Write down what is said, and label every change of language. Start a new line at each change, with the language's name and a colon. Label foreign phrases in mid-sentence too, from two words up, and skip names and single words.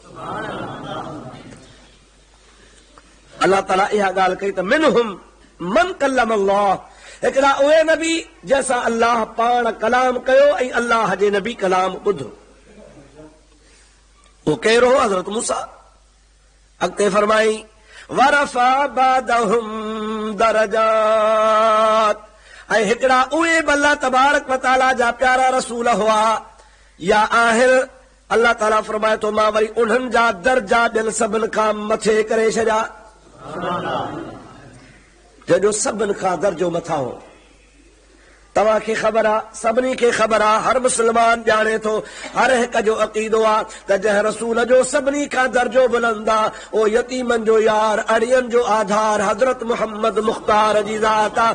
Sindhi: अल्लाह ताला इहा ॻाल्हि कई त
Arabic: منهم من كلّم الله
Sindhi: हिकड़ा उहे नबी जंहिंसां अल्लाह पाण कलाम कयो ऐं अल्लाह जे नबी कलाम ॿुधो। उहो कहिड़ो हो? हज़रत मूसा। अॻिते फरमाई
Arabic: ورفع بعضهم درجات
Sindhi: ऐं हिकड़ा उहे बि अल्लाह
Arabic: تبارك وتعالى
Sindhi: जा प्यारा रसूल हुआ या आहिनि। अल्लाह ताला फरमाए थो मां वरी उन्हनि जा दर्जा ॿियनि सभिनि खां मथे करे छॾिया, जंहिंजो सभिनि खां दर्जो मथां हो। तव्हांखे ख़बर आहे, सभिनी खे ख़बर आहे, हर मुस्लमान ॼाणे थो, हर हिक जो अक़ीदो आहे त जंहिं रसूल जो सभिनी खां दर्जो बुलंद आहे उहो यतीमनि जो यार, अड़ियनि जो आधार हज़रत मुहम्मद मुख़्तार जी ज़ात आहे।